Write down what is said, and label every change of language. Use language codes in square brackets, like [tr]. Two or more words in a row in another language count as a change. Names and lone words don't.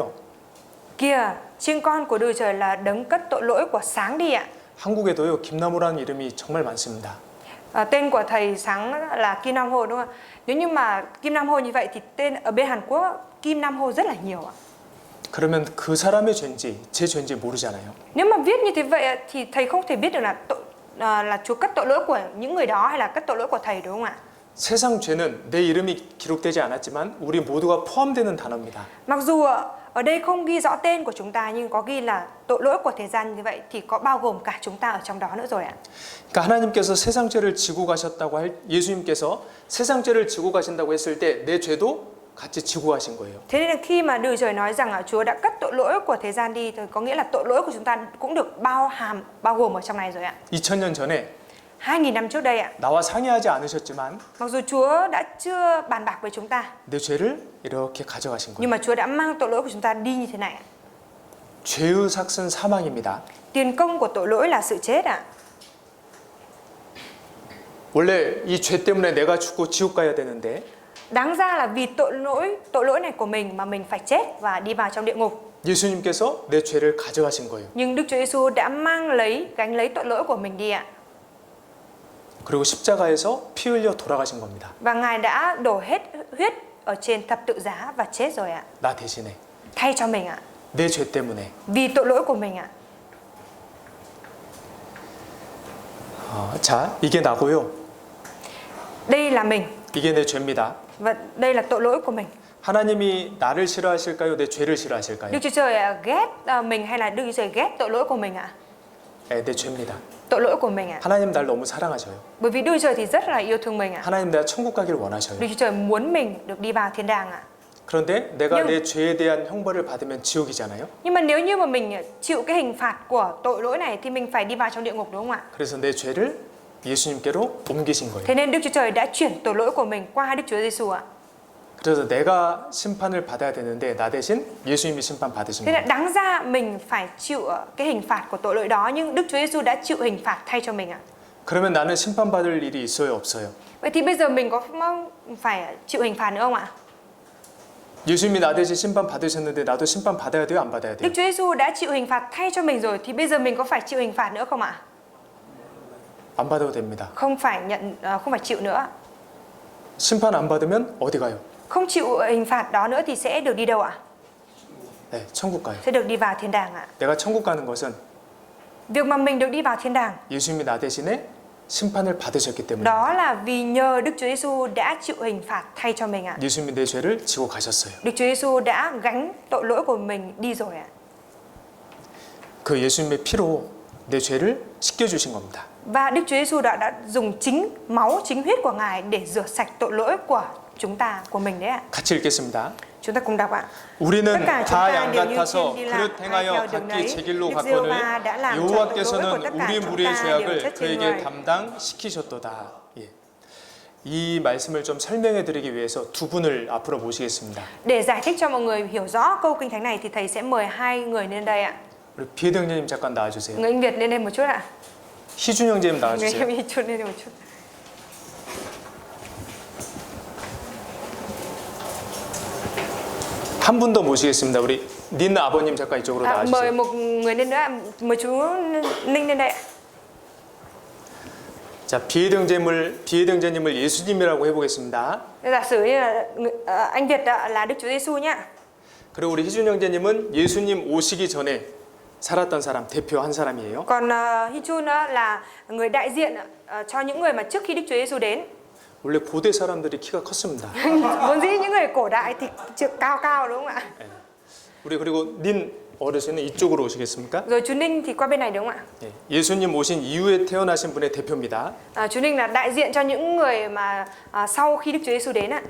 [vi] kìa chiên con của Đức Trời là đấng cất tội lỗi của sáng đi ạ. [ko] 한국에도요. 김나무라는 이름이 정말 많습니다. [vi] Tên của thầy sáng là Kim Nam Hồ đúng không ạ? Nếu như mà Kim Nam Hồ như vậy thì tên ở bên Hàn Quốc Kim Nam Hồ rất là nhiều ạ. [ko] 그러면 그 사람의 죄인지 제 죄인지 모르잖아요. [vi] Nếu mà viết như thế vậy thì thầy không thể biết được là Chúa cất tội lỗi của những người đó hay là cất tội lỗi của thầy đúng không ạ? [ko] 세상 죄는 내 이름이 기록되지 않았지만 우리 모두가 포함되는 단어입니다. [vi] Mặc dù ở đây không ghi rõ tên của chúng ta nhưng có ghi là tội lỗi của thế gian như vậy thì có bao gồm cả chúng ta ở trong đó nữa rồi ạ. [ko] 그러니까 하나님께서 세상 죄를 지고 가셨다고 할 예수님께서 세상 죄를 지고 가신다고 했을 때 내 죄도 같이 지고 가신 거예요. [vi] Thế nên là khi mà Đức Trời nói rằng Chúa đã cất tội lỗi của thế gian đi thì có nghĩa là tội lỗi của chúng ta cũng được bao gồm ở trong này rồi ạ. [ko] 2000년 전에 [vi] 2000 năm trước đây ạ. [ko] 나와 상의하지 않으셨지만 [vi] Mặc dù Chúa đã chưa bàn bạc với chúng ta [ko] 내 죄를 이렇게 가져가신 거예요. [vi] nhưng mà Chúa đã mang tội lỗi của chúng ta đi như thế này ạ. [ko] 죄의 삭은 사망입니다. [vi] Tiền công của tội lỗi là sự chết ạ. [ko] 원래 이 죄 때문에 내가 죽고 지옥 가야 되는데 [vi] Đáng ra là vì tội lỗi này của mình mà mình phải chết và đi vào trong địa ngục. [ko] 예수님께서 내 죄를 가져가신 거예요. [vi] Nhưng Đức Chúa Giêsu đã gánh lấy tội lỗi của mình đi ạ. [ko] 그리고 십자가에서 피 흘려 돌아가신 겁니다. [vi] Và Ngài đã đổ hết huyết ở trên thập tự giá và chết rồi ạ. [ko] 나 대신에 [vi] Thay cho mình ạ. [ko] 내 죄 때문에. [vi] Vì tội lỗi của mình ạ. [ko] 자, 이게 나고요. [vi] Đây là mình [ko] 이게 내 죄입니다. [vi] và đây là tội lỗi của mình. [ko] 하나님이 나를 싫어하실까요? 내 죄를 싫어하실까요? [vi] Đức Chúa Trời ghét mình hay là Đức Chúa Trời ghét tội lỗi của mình ạ? [ko] 네, 내 죄입니다. [vi] Tội lỗi của mình ạ. [ko] 하나님 날 너무 사랑하셔요. [vi] Bởi vì Đức Chúa Trời thì rất là yêu thương mình ạ. [ko] 하나님 내가 천국 가기를 원하셔요. [vi] Đức Chúa Trời muốn mình được đi vào thiên đàng ạ. [ko] 그런데 내가 [vi] Nhưng- [ko] 내 죄에 대한 형벌을 받으면 지옥이잖아요. [vi] Nhưng mà nếu như mà mình chịu cái hình phạt của tội lỗi này thì mình phải đi vào trong địa ngục đúng không ạ? [ko] 그래서 내 죄를 예수님께로 옮기신 거예요. [vi] Thế nên Đức Chúa Trời đã chuyển tội lỗi của mình qua Đức Chúa Giêsu ạ. [ko] 그래서 내가 심판을 받아야 되는데 나 대신 예수님이 심판 받으신 [vi] Thế [ko] 거예요. [vi] là đáng ra mình phải chịu cái hình phạt của tội lỗi đó, nhưng Đức Chúa Giêsu đã chịu hình phạt thay cho mình ạ. [ko] 그러면 나는 심판받을 일이 있어요, 없어요? [vi] Vậy thì bây giờ mình có phải chịu hình phạt nữa không ạ? [ko] 예수님이 나 대신 심판 받으셨는데 나도 심판 받아야 돼요, 안 받아야 [vi] Đức [ko] 돼요? [vi] Chúa Giêsu đã chịu hình phạt thay cho mình rồi thì bây giờ mình có phải chịu hình phạt nữa không ạ? [ko] 안 받아도 됩니다. [vi] không phải không phải chịu nữa. [ko] 심판 안 받으면 어디 가요? [vi] Không chịu hình phạt đó nữa thì sẽ được đi đâu ạ? [ko] 네, 천국 가요. [vi] Sẽ được đi vào thiên đàng ạ. [ko] 내가 천국 가는 것은 [vi] Việc mà mình được đi vào thiên đàng [ko] 예수님이 나 대신에 심판을 받으셨기 때문에 [vi] đó là vì nhờ Đức Chúa Giêsu đã chịu hình phạt thay cho mình ạ. [ko] 예수님이 내 죄를 지고 가셨어요. [vi] Đức Chúa Giêsu đã gánh tội lỗi của mình đi rồi ạ. [ko] 그 예수님의 피로 내 죄를 씻겨주신 겁니다. [vi] Và Đức Chúa Giêsu đã dùng chính máu, chính huyết của Ngài để rửa sạch tội lỗi của chúng ta, của mình đấy ạ. [ko] 같이 읽겠습니다. [vi] Chúng ta cùng đọc ạ. [ko] 우리는 [vi] tất cả chúng [ko] 다 [vi] ta [ko] 양 [vi] đều như [ko] 같아서 [vi] chiên đi lạc, [ko] 그릇 [vi] ai [ko] 행하여 [vi] theo đường [ko] 각기 [vi] đấy. [ko] 제 길로 [vi] Đức Giê-hô-va [ko] 갔거늘 [vi] đã làm cho tội lỗi của [ko] 여호와께서는 [vi] tất cả [ko] 우리 [vi] chúng [ko] 무리의 [vi] ta đều [ko] 죄악을 [vi] chất trên [ko] 그에게 [vi] người. [ko] 담당시키셨도다. 예. 이 말씀을 좀 설명해 드리기 위해서 두 분을 앞으로 모시겠습니다. [vi] Để giải thích cho mọi người hiểu rõ câu kinh thánh này thì thầy sẽ mời hai người lên đây ạ. [ko] 우리 비혜등님 잠깐 나와주세요. [vi] Người Anh Việt lên đây một chút ạ. [ko] 희준 형제님 [vi] Người [ko] 나와주세요. [vi] em chút lên đây một chút. [ko] 한 분 더 모시겠습니다. 우리 닌 아버님 잠깐 이쪽으로 [vi] Mời [ko] 나와주세요. [vi] một người lên nữa ạ. Mời chú Ninh lên đây ạ. [ko] 자, 비혜등제님을 예수님이라고 해보겠습니다. [vi] Giả sử như là anh Việt là Đức Chúa Giêsu nhá. [ko] 그리고 우리 희준 형제님은 예수님 오시기 전에 살았던 사람, 대표 한 사람이에요. [vi] Còn Hi-chun là người đại diện cho những người mà trước khi Đức Chúa Giêsu đến. [ko] 원래 고대 사람들이 키가 컸습니다. [vi] Vốn dĩ những người cổ đại thì cao cao đúng không ạ? [ko] 우리 그리고 닌 어르신은 이쪽으로 오시겠습니까? [vi] Rồi chú Ninh thì qua bên này đúng không ạ? [ko] 예, 예수님 오신 이후에 태어나신 분의 대표입니다. [vi] Chú Ninh là đại diện cho những người mà sau khi Đức Chúa Giêsu đến ạ.